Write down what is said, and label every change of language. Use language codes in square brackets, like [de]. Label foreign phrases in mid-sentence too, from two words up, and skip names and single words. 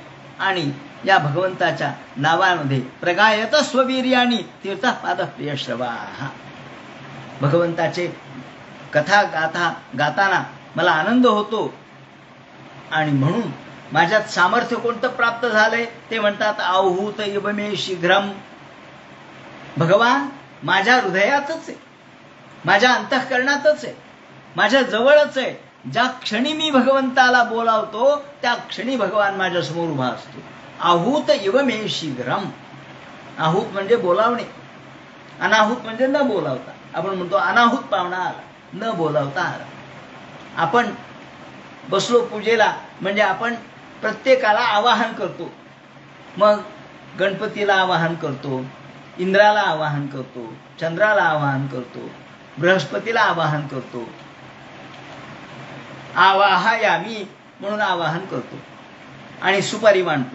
[mr] आणि या भगवंताच्या नावामध्ये [sa] प्रगायत स्ववीर्याणी तीर्थपाद प्रियश्रवा. [mr] भगवंताचे कथा गाथा गाताना मला आनंद होतो. आणि म्हणून माझ्यात सामर्थ्य कोणतं प्राप्त झालंय ते म्हणतात [sa] आहूत इव मे शीघ्रम. [mr] भगवान माझ्या हृदयातच आहे, माझ्या अंतःकरणातच आहे, माझ्या जवळच आहे. ज्या क्षणी मी भगवंताला बोलावतो त्या क्षणी भगवान माझ्या समोर उभा असतो. [sa] आहूत इव मे शीघ्रम. [mr] आहूत म्हणजे बोलावणे, अनाहूत म्हणजे न बोलावता. आपण म्हणतो अनाहूत पाहुणा आला, न बोलावता आला. आपण बसलो पूजेला म्हणजे आपण प्रत्येकाला आवाहन करतो. मग गणपतीला आवाहन करतो, इंद्राला आवाहन करतो, चंद्राला आवाहन करतो, बृहस्पतीला आवाहन करतो, आवाहयामी म्हणून आवाहन करतो आणि सुपारी मांडतो.